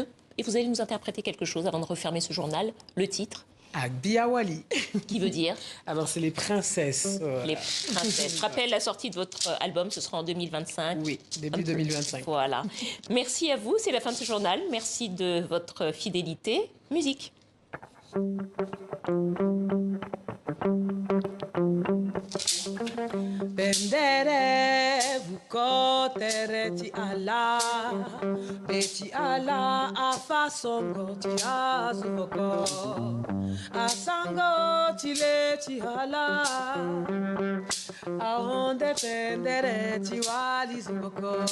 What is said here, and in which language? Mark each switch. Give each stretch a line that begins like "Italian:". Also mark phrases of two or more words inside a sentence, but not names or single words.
French: Et vous allez nous interpréter quelque chose avant de refermer ce journal. Le titre. Agbiawali. Qui veut dire? Alors, c'est les princesses. Les princesses. Je rappelle la sortie de votre album, ce sera en 2025. Oui, début 2025. Voilà. Merci à vous, c'est la fin de ce journal. Merci de votre fidélité. Musique.
Sango: Bendere vukotere ti ala beti ala afasongo ti azuboko asango ti le ti ala aonde bendere ti wali zuboko